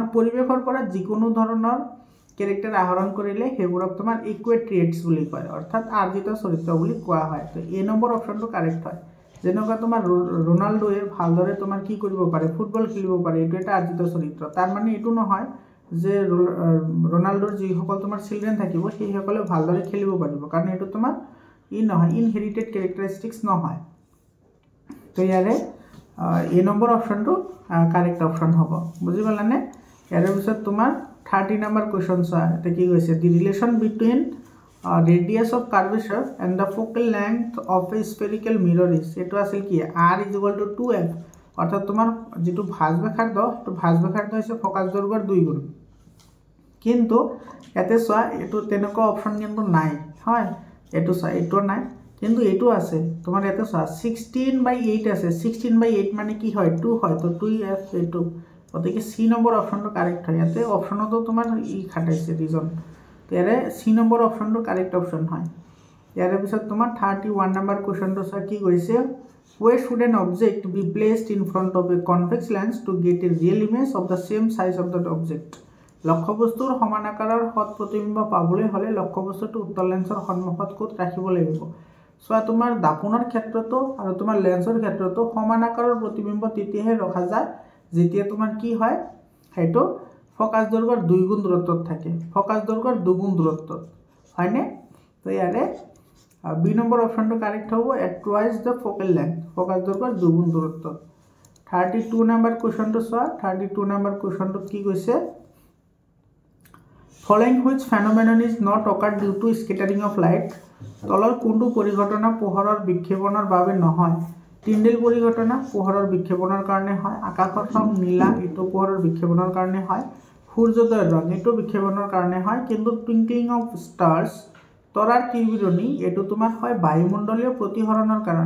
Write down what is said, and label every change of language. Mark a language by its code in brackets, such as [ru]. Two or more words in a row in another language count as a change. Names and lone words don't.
[as] পৰিবেশৰ পৰা যিকোনো ধৰণৰ ক্যাৰেক্টাৰ আহৰণ কৰিলে হেবোৰক তোমাৰ [en] acquired traits [as] বুলি কয় অৰ্থাৎ আৰ্জিত চৰিত্ৰ বুলি কোৱা হয় তো এ নম্বৰ অপশ্যনটো কাৰেক্ট হয় যেনেকুৱা তোমাৰ ৰনাল্ডোয়ে ভালদৰে তোমাৰ কি কৰিব পাৰে ফুটবল খেলিব পাৰে এটো এটা আৰ্জিত চৰিত্ৰ তাৰ মানে এটো নহয় যে ৰনাল্ডোৰ যি সকল তোমাৰ চিলড্ৰেন থাকিব সেই সকলে ভালদৰে খেলিব পাৰিব কাৰণ এটো তোমাৰ নহয় [en] inherited characteristics [as] নহয় তো ইয়াৰে এ নম্বৰ অপশ্যনটো [en] correct option [as] হ'ব বুজি পালানে ইয়াৰ পিছত তোমাৰ 30 নম্বৰ কোৱেশ্যন চোৱা এটা কি কৈছে [en] the relation between radius of curvature and the focal length of a spherical mirror is [as] এটো আছিল কি r = 2f অর্থাৎ তোমার যেটো ভাঁজ ব্যাসার্ধ তো ভাঁজ ব্যাসার্ধ হইছে ফোকাস দৈর্ঘ্যৰ 2 গুণ কিন্তু এতে চোৱা এটো তেনেকুৱা অপশন কিন্তু নাই হয় এটো চোৱা এটো নাই কিন্তু এটো আছে তোমার এতে চোৱা 16/8 আছে 16/8 মানে কি হয় 2 হয় তো 2f এটো গতিকে সি নম্বৰ অপশনটো কারেক্ট হয় এতে অপশনটো তোমার ই খাটাইছে রিজন তো ইয়াৰে সি নম্বৰ অপশনটো [en] correct option [as] হয় ইয়াৰে পিছত তোমাৰ 31 নম্বৰ কোৱেশ্যনটো চোৱা কি কৈছে [en] where should an object be placed in front of a convex lens to get a real image of the same size of that object [as] লক্ষ্যবস্তুৰ সমান আকাৰৰ হত প্ৰতিবিম্ব পাবলৈ হলে লক্ষ্যবস্তুটো উত্তল লেন্সৰ সন্মুখত কোত ৰাখিব লাগিব সোয়া তোমাৰ দাপনৰ ক্ষেত্ৰটো আৰু তোমাৰ লেন্সৰ ক্ষেত্ৰটো সমান আকাৰৰ প্ৰতিবিম্ব তেতিয়াহে ৰখা যায় যেতিয়া তোমাৰ কি হয় হেটো ফোকাস দৈৰ্ঘ্যৰ 2 গুণ দূৰত্বত থাকে ফোকাস দৈৰ্ঘ্যৰ 2 গুণ দূৰত্বত হয়নে তো ইয়াৰে বি নম্বৰ অপশনটো কারেক্ট হ'ব [en] at twice the focal length [as] ফোকাস দৈৰ্ঘ্যৰ 2 গুণ দূৰত্বত 32 নম্বৰ কোৱেশ্যনটো চোৱা 32 নম্বৰ কোৱেশ্যনটো কি কৈছে [en] following which phenomenon is not occurred due to scattering of light [as] তলৰ কোনটো পৰিঘটনা পোহৰৰ বিক্ষেপণৰ বাবে নহয় টিন্ডেল পৰিঘটনা পোহৰৰ বিক্ষেপণৰ কাৰণে হয় আকাশৰ ৰং নীলা এটো পোহৰৰ বিক্ষেপণৰ কাৰণে হয় সূৰ্যোদয়ৰ ৰং এটো বিক্ষেপণৰ কাৰণে হয় কিন্তু [en] twinkling of stars [as] তৰাৰ কিৰবিৰণী এটো তোমাৰ হয় বায়ুমণ্ডলীয় প্ৰতিহৰণৰ